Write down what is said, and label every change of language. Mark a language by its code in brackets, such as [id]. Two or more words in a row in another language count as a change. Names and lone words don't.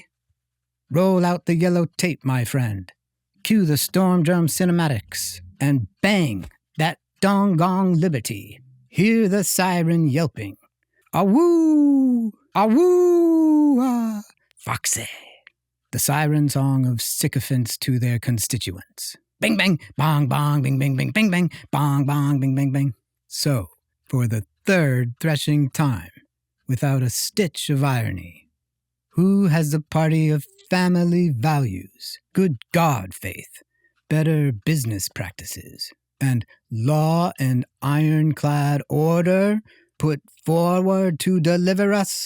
[en] Roll out the yellow tape, my friend. Cue the storm drum cinematics, and bang, that dong gong liberty. Hear the siren yelping. Awoo! Awoo! Ah! Foxy. The siren song of sycophants to their constituents. Bing bang, bong bong, bing bing bing bing bang, bong bong, bing bing bing. So, for the third threshing time, without a stitch of irony, who has the party of family values, good God faith, better business practices, and law and ironclad order put forward to deliver us?